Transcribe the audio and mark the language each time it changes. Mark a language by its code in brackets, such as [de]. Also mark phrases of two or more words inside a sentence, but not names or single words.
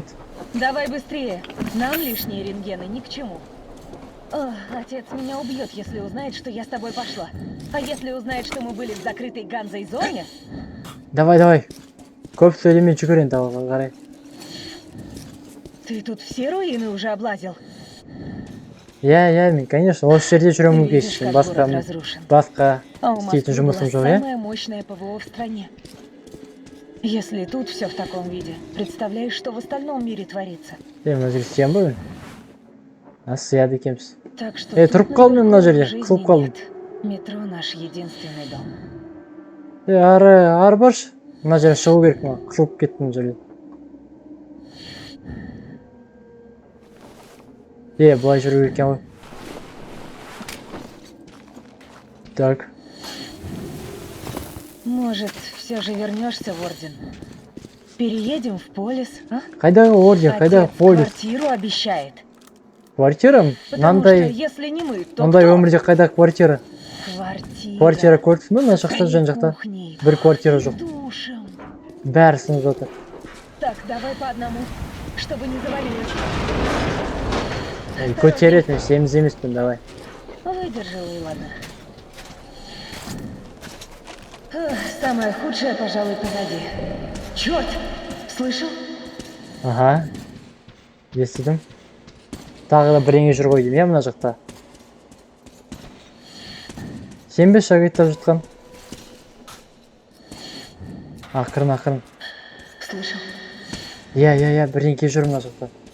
[ru] Давай быстрее. Нам лишние рентгены ни к чему. Ох, отец меня убьет, если узнает, что я с тобой пошла. А если узнает, что мы были в закрытой Ганзой зоне? Давай. [kk] Көп сөйлемей жүгір енді алға қарай. [ru] Ты тут все руины уже облазил? [kk] Мен, конечно, осы жерде жүремін [ru] Ты видишь, [kk] кейсін. [ru] как город разрушен. [kk] Басқа [ru] А у [kk] істейтін [ru] Москвы [kk] жұмысым [ru] была [kk] жоқ, е? [ru] самая мощная ПВО в стране. Если тут все в таком виде, представляешь, что в остальном мире творится? [kk] Өзгерістен бой. Сыяды екенбіз. [ru] Так что [kk] тұрып [ru] тут [kk] қалдым мен мына жерде, [ru] жизни [kk] қысылып қалдым. [ru] нет. Метро наш единственный дом. [kk] Ары баршы. Мына жерге шығу керек маған. Қысылып кеттім мына жерде. Былай жүру керек екен ғой. [ru] Так. Может, все же вернешься в Орден? Переедем в Полис, а? [kk] Қайдағы орден, қайдағы [ru] Отец [kk] полис? [ru] квартиру обещает. Квартира? Потому что [kk] Мынандай [ru] если не мы, то [kk] мындай [ru] кто? [kk] өмірде қайдағы квартира? Квартира көрдіңіз бе? Мына жақта, жан жақта. Бір квартира жоқ. [ru] Душем. [kk] Бәрі сынып жатыр. [ru] Так, давай по одному, чтобы не завалилось. [kk] Көтеретін, семіз емеспін, давай. [ru] Выдержал, и ладно. Самое худшее, пожалуй, позади. Черт! Слышал? Ага. [kk] Естідім. Тағы да біреңе жүр ғой деймін, мына жақта. Сен бе шагайттап жатқан? Ақырын. [ru] Слышал? [kk] Біреңке жүр мына жақта.